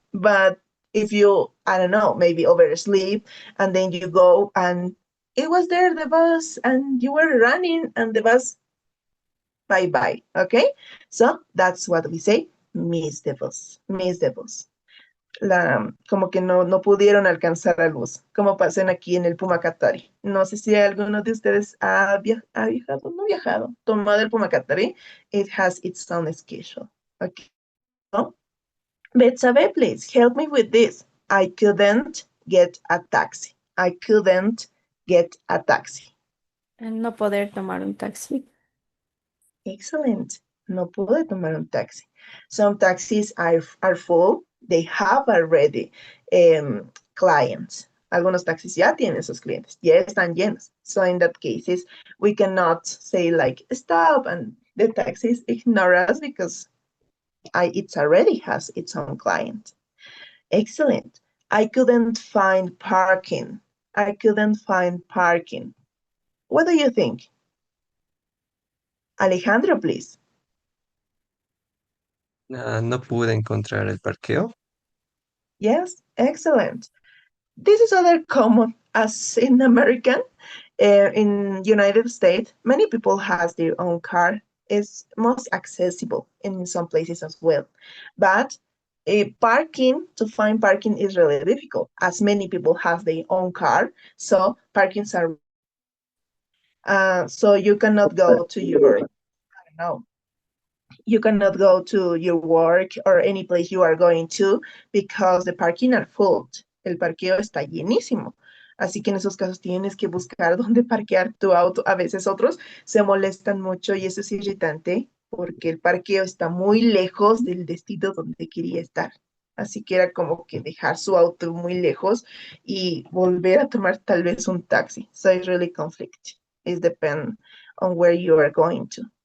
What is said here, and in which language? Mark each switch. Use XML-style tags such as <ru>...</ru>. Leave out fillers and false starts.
<en>But if you, I don't know, maybe oversleep and then you go and it was there, the bus, and you were running and the bus, bye-bye, okay? So that's what we say, miss the bus, miss the bus.</en> <es>Como que no pudieron alcanzar al bus, como pasan aquí en el Pumacatari. No sé si alguno de ustedes ha viajado, no viajado, tomado el Pumacatari.</es> <en>It has its own schedule, okay? So, Betsabe, please help me with this. I couldn't get a taxi. I couldn't get a taxi.</en> <es>No poder tomar un taxi. Excellent. No pude tomar un taxi.</es> <en>Some taxis are full. They have already clients.</en> <es>Algunos taxis ya tienen sus clientes. Ya están llenos.</es> <en>So in that cases, we cannot say like, stop, and the taxis ignore us because it already has its own client. Excellent. I couldn't find parking. I couldn't find parking. What do you think? Alejandro, please.</en> <es>No pude encontrar el parqueo.</es> <en>Yes, excellent. This is other common as in American. In United States, many people has their own car. It's most accessible in some places as well. But to find parking is really difficult as many people have their own car. So parkings are, so you cannot go to your, I don't know, you cannot go to your work or any place you are going to because the parking are full.</en> <es>El parqueo está llenísimo. Así que en esos casos tienes que buscar dónde parquear tu auto. A veces otros se molestan mucho y eso es irritante porque el parqueo está muy lejos del destino donde quería estar. Así que era como que dejar su auto muy lejos y volver a tomar tal vez un taxi.</es> <en>So it's really conflict. It depends on where you are going to.</en>